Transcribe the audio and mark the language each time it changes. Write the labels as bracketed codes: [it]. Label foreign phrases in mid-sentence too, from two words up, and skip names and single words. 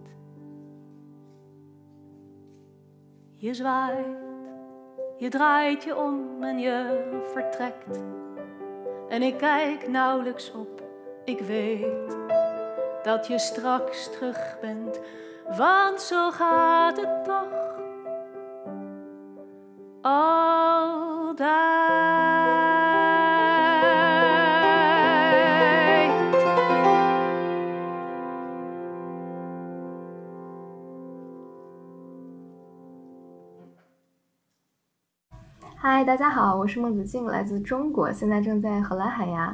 [nl] Je zwaait, je draait je om en je vertrekt. En ik kijk nauwelijks op, ik weet dat je straks terug bent, want zo gaat het toch altijd. [zh] 嗨，大家好，我是孟子静，来自中国，现在正在荷兰海牙。